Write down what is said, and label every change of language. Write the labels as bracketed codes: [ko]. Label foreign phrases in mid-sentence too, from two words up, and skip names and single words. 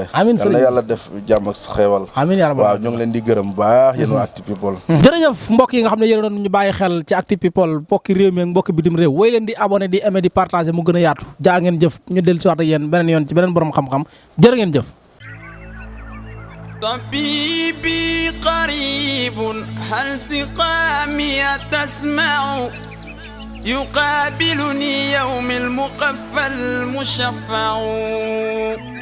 [wo] amiin yàlla na yàlla def jàmm ak xeewal [ar] آمين يا رب [wo] waaw ñoo ngi leen di gërëm baax yéen waa Actu People jërëjëf mbokk yi nga xam ne yéen doon ñu bàyyi xel ci Actu People mbokki réew mi ak mbokki bitim réew woy leen di abonné di aimé di partagé mu gën a yaatu jaa ngeen jëf ñu dellu si waat ak yéen beneen yoon ci beneen borom xam-xam jërë ngeen jëf [ar] طبيبي قريب هل سقامي تسمع يقابلني يوم المقفى المشفع